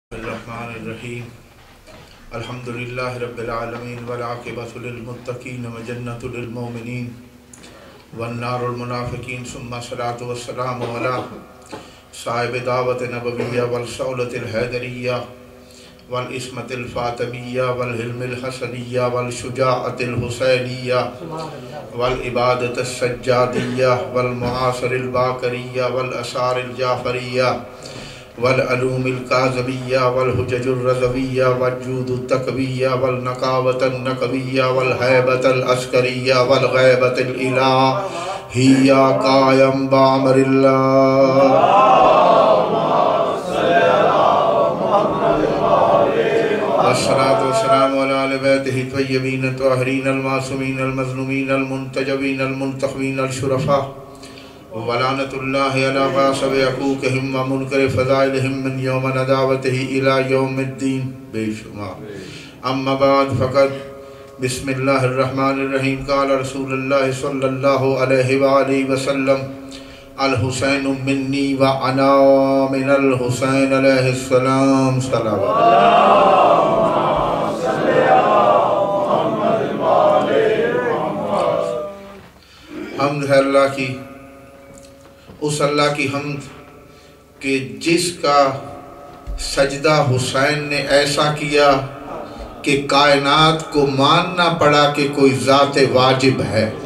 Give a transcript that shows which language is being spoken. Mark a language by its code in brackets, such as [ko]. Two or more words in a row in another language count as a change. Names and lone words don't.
[ar] الرحمن الرحیم الحمدللہ رب العالمین والعاقبۃ للمتقین وجنۃ للمؤمنین والنار المنافقین ثم الصلاۃ والسلام علی صاحب دعوت نبویہ والصولۃ الحیدریہ والعصمۃ الفاطمیہ والحلم الحسنیہ والشجاعۃ الحسینیہ والعبادۃ السجادیہ والمعاصر الباقریہ والاسار الجعفریہ والعلوم الکاظمیہ والحجج الرضویہ والجود التقویہ والنقاوۃ النقویہ والہیبۃ العسکریہ والغیبۃ الالہیہ قائم بامر اللہ والصلاة والسلام علی آل بیتہ الطیبین الطاہرین المعصومین المظلومین المنتجبین المنتخبین الشرفاء ولعنت اللہ علی غاصب حقوقہم ومنکر فضائلہم من یوم نداوتہ الی یوم الدین [ur] بے شمار [ar] اما بعد فقط بسم اللہ الرحمن الرحیم قال رسول اللہ صلی اللہ علیہ وآلہ وسلم الحسین منی وانا من الحسین علیہ السلام صلوات [ur] حمد ہے اللہ کی، اس اللہ کی حمد کہ جس کا سجدہ حسین نے ایسا کیا کہ کائنات کو ماننا پڑا کہ کوئی ذات واجب ہے۔